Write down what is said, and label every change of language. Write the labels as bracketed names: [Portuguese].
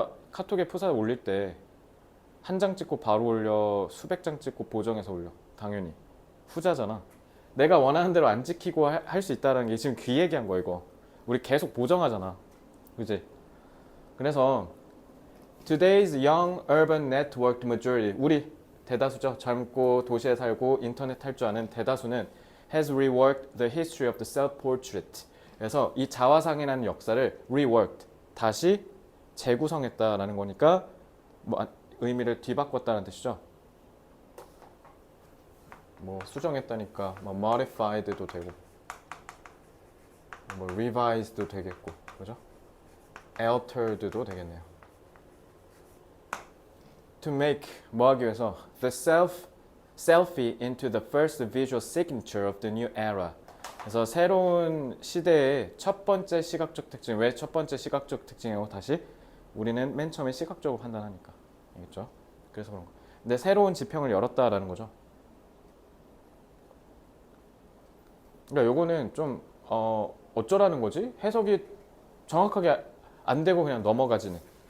[Korean] 카톡에 푸사 올릴 때 한 장 찍고 바로 올려, 수백 장 찍고 보정해서 올려. 당연히 후자잖아. 내가 원하는 대로 안 찍히고 할 수 있다는 게 지금 귀 얘기한 거야 이거. 우리 계속 보정하잖아, 그지? 그래서 [English] today's young urban networked majority, [Korean] 우리 대다수죠. 젊고 도시에 살고 인터넷 할 줄 아는 대다수는 [English] has reworked the history of the self-portrait. [Korean] 그래서 이 자화상이라는 역사를 reworked, 다시 재구성했다라는 거니까 뭐 의미를 뒤바꿨다는 뜻이죠. 뭐 수정했다니까 뭐 modified도 되고 뭐 revised도 되겠고, 그죠? altered도 되겠네요. [English] To make, [Korean] 뭐 하기 위해서 [English] the selfie into the first visual signature of the new era. [Korean] 그래서 새로운 시대의 첫 번째 시각적 특징. 왜 첫 번째 시각적 특징이고? 다시 우리는 맨 처음에 시각적으로 판단하니까, 알겠죠? 그래서 그런 거. 근데 새로운 지평을 열었다라는 거죠. 그러니까 요거는 좀 어쩌라는 거지? 해석이 정확하게 안 되고 그냥 넘어가지는.